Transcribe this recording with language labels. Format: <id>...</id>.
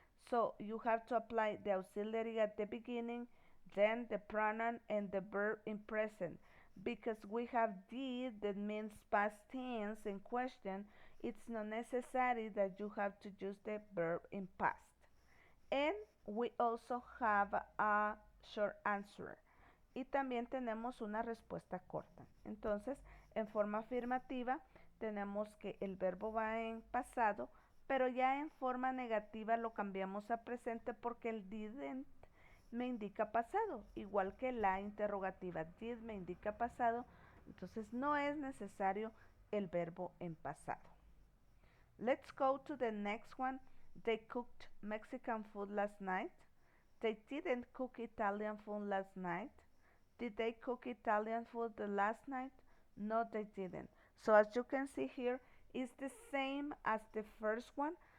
<en>So you have to apply the auxiliary at the beginning, then the pronoun and the verb in present. Because we have did that means past tense in question, it's not necessary that you have to use the verb in past. And we also have a short answer.</en> <es>Y también tenemos una respuesta corta. Entonces, en forma afirmativa, tenemos que el verbo va en pasado, pero ya en forma negativa lo cambiamos a presente porque el didn't me indica pasado, igual que la interrogativa did me indica pasado, entonces no es necesario el verbo en pasado.</es> <en>Let's go to the next one. They cooked Mexican food last night. They didn't cook Italian food last night. Did they cook Italian food the last night? No, they didn't. So as you can see here, it's the same as the first one.</en>